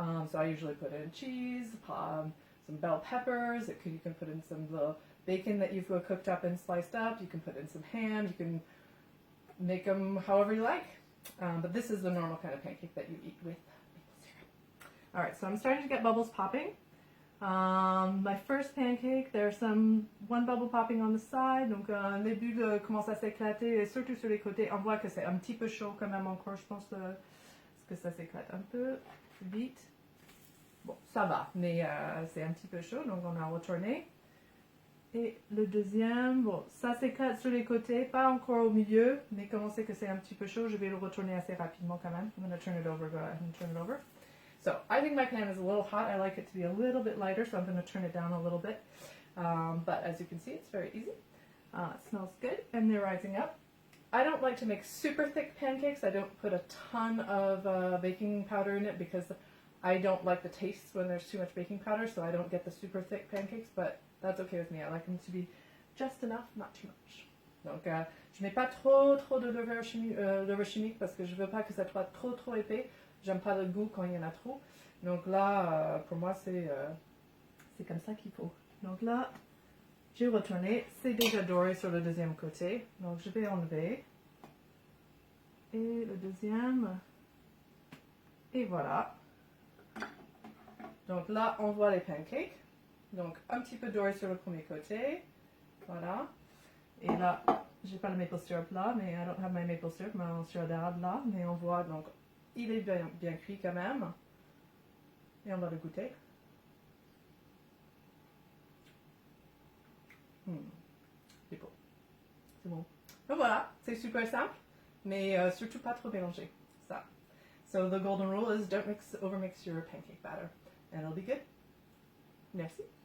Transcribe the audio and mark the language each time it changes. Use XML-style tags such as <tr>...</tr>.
<en>So I usually put in cheese, some bell peppers, you can put in some little bacon that you've cooked up and sliced up, you can put in some ham, you can make them however you like. But this is the normal kind of pancake that you eat with maple syrup. Alright, so I'm starting to get bubbles popping. My first pancake, there's one bubble popping on the side,</en> <fr>donc les bulles commencent à s'éclater, et surtout sur les côtés. On voit que c'est un petit peu chaud quand même encore, je pense, parce que ça s'éclate un peu vite. Bon, ça va, mais c'est un petit peu chaud, donc on a retourné. Et le deuxième, bon, ça s'éclate sur les côtés, pas encore au milieu, mais comme on sait que c'est un petit peu chaud, je vais le retourner assez rapidement quand même.</fr> <en>I'm going to turn it over, go ahead and turn it over. So I think my pan is a little hot. I like it to be a little bit lighter, so I'm going to turn it down a little bit. But as you can see, it's very easy. It smells good, and they're rising up. I don't like to make super thick pancakes. I don't put a ton of baking powder in it because I don't like the taste when there's too much baking powder, so I don't get the super thick pancakes, but that's okay with me. I like them to be just enough, not too much.</en> <fr>Donc, je mets pas trop de levure chimique parce que je veux pas que ça soit trop épais. J'aime pas le goût quand il y en a trop. Donc là, pour moi, c'est comme ça qu'il faut. Donc là, j'ai retourné. C'est déjà doré sur le deuxième côté. Donc je vais enlever. Et le deuxième. Et voilà. Donc là, on voit les pancakes. Donc un petit peu doré sur le premier côté. Voilà. Et là, j'ai pas le maple syrup là, mais</fr> <en>I don't have my maple syrup,</en> <fr>mon sirop d'érable là. Mais on voit donc. Il est bien cuit quand même. Et on va le goûter. C'est beau. C'est bon. Donc voilà, c'est super simple. mais surtout pas trop mélanger. Ça.</fr> <en>So the golden rule is don't overmix your pancake batter, and it'll be good.</en> <fr>Merci.</fr>